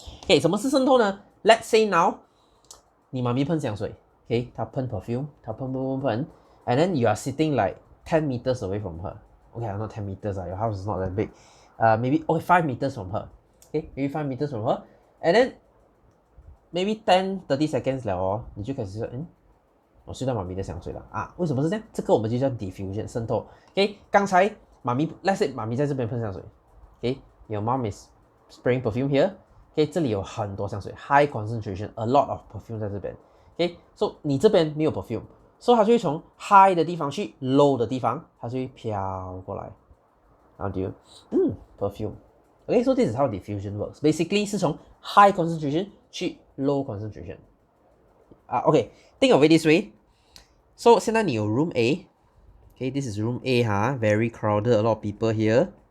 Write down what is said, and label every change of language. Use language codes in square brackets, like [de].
[en] OK， [zh] 什么是渗透呢 [en] ？Let's say now， [zh] 你妈咪喷香水 [en] ，OK， [zh] 她喷 perfume， 她喷 [en] and then you are sitting like 10 meters away from her. Okay, not 10 meters. Your house is not that big. Maybe 5 meters from her. Okay, maybe 5 meters from her. And then maybe 10-30 seconds [zh] 了哦，你就开始说，我嗅到妈咪的香水了啊？为什么是这样？这个我们就叫 diffusion 渗透。OK， 刚才妈咪 ， [en] let's say [zh] 妈咪在这边喷香水。 [en] OK，your mom is spraying perfume here. OK， [zh] 这里有很多香水 [en] ，high concentration，a lot of perfume 在这边。 [zh] OK，so 你这边没有 perfume，so 它就会从 high 的地方去 low 的地方，它就会飘过来，然后就perfume。 [en] OK，so this is how diffusion works. Basically [zh] 是从 high concentration 去 low concentration。 [en] OK，think of it this way. So [zh] 现在你有 room A。 [en] OK，this is room A 哈 ，very crowded，a lot of people here。